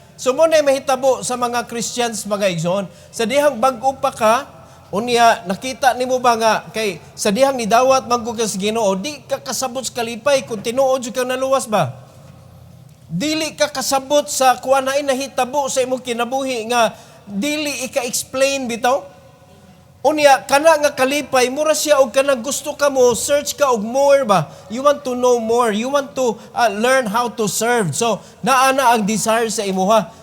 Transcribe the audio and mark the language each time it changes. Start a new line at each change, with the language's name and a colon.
Cebuano: So mo na mahitabo sa mga Christians, mga igsoon. Sa dihang bag-o pa ka, unya, nakita ni mo ba nga, kay sa dihang nidawat magko ka sa Ginoo, di ka kasabot sa kalipay kung tinuod ka naluwas ba? Dili ka kasabot sa kuha na nahitabo sa imong kinabuhi nga dili ika-explain bitaw. Unya, kana nga kalipay, mura siya og kanang gusto ka mo, search ka og more ba?
English: You want to know more. You want to learn how to serve.
Cebuano: So, naana ang desire sa imuha.